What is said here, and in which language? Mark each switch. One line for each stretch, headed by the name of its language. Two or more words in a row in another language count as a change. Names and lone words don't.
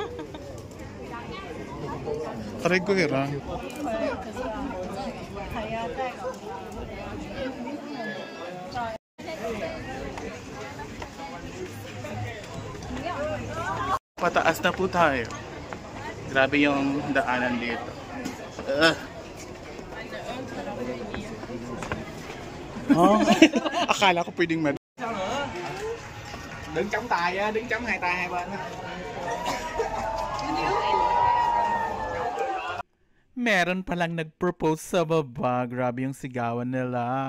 Filipino: Taray ko kira. Pataas na po tayo. Grabe yung daanan dito. Akala ko pwedeng
Vietnamese: Đứng chống tay á, đứng chống hai tay hai bên á.
Filipino: Meron palang nag-propose sa baba. Grabe yung sigawan nila.